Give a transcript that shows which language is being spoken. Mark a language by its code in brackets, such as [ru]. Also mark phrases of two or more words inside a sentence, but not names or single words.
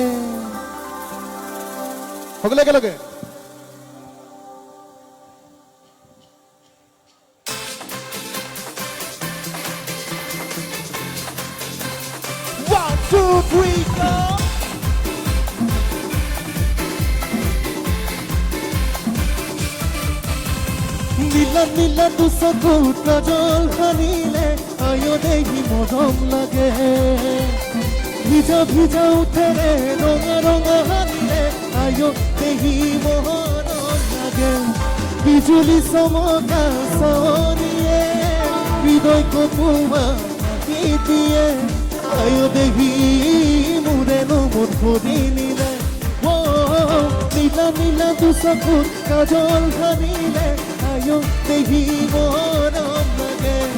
[as] সকলোৱে একেলগে [en] One, two, three, go! [as] নীলা নীলা দুচকুত কাজল খানিলে আয় দেখি মৰম লাগে ভিজা ভিজা উঠেৰে ৰঙা ৰঙা হানিলে আয় দেখি মৰম লাগে বিজুলী চমকা চাৱনিয়ে হৃদয় কপোৱা আঁকি দিয়ে আয় দেখি মোৰেনো মন ভৰি নিলে নীলা নীলা দুচকুত কাজল খানিলে আয় দেখি মৰম লাগে